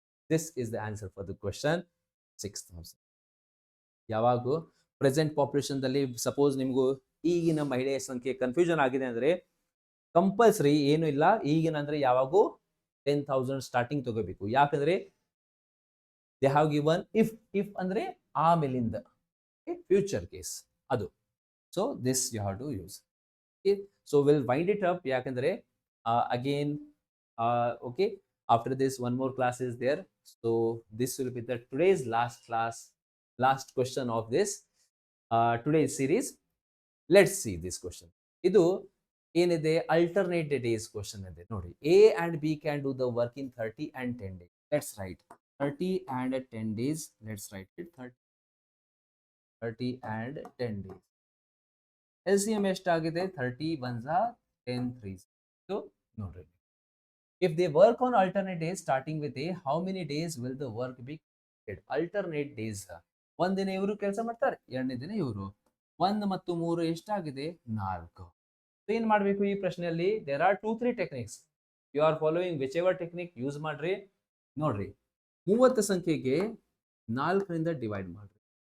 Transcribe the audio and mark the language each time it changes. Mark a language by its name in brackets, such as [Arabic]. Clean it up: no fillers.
[English] This is the answer for the question 6000. [Kannada] ಯಾವಾಗೂ present population ದಲ್ಲಿ suppose ನಿಮಗೂ ಈಗಿನ ಮಹಿಳೆಯ ಸಂಖ್ಯೆ ಕನ್ಫ್ಯೂಷನ್ ಆಗಿದೆ ಅಂದ್ರೆ ಕಂಪಲ್ಸರಿ ಏನು ಇಲ್ಲ, ಈಗಿನ ಅಂದ್ರೆ ಯಾವಾಗೂ 10,000 ಸ್ಟಾರ್ಟಿಂಗ್ ತಗೋಬೇಕು. ಯಾಕಂದ್ರೆ [English] they have given if [Kannada] ಅಂದ್ರೆ ಆಮೇಲಿಂದ ಫ್ಯೂಚರ್ ಕೇಸ್ ಅದು. [English] So this you have to use. So will wind it up. [Kannada] ಯಾಕಂದ್ರೆ [English] Again okay, after this one more class is there. So this will be the today's last class, last question of this today's series. Let's see this question. [Kannada] ಇದು ಏನಿದೆ alternate days question ಇದೆ ನೋಡಿ. [English] A and B can do the work in 30 and 10 days. Let's write 30 and 10 days. Let's write it 30 and 10 days. [Kannada] LCM ಎಷ್ಟಾಗಿದೆ? [English] 30 1s are 10 3s. So [Kannada] ನೋಡ್ರಿ, [English] if they work on alternate days starting with A, how many days will the work be completed? Alternate days. [Kannada] ಒಂದಿನ ಇವರು ಕೆಲಸ ಮಾಡ್ತಾರೆ, ಎರಡನೇ ದಿನ ಇವರು. 1 ಮತ್ತು 3 ಎಷ್ಟಾಗಿದೆ? 4. ಏನ್ ಮಾಡಬೇಕು ಈ ಪ್ರಶ್ನೆಯಲ್ಲಿ? [English] There are 2-3 techniques. You are following whichever technique use ಮಾಡ್ರಿ. [Kannada] ನೋಡ್ರಿ, 30 ಸಂಖ್ಯೆಗೆ 4ರಿಂದ ಡಿವೈಡ್ ಮಾಡ್ರಿ.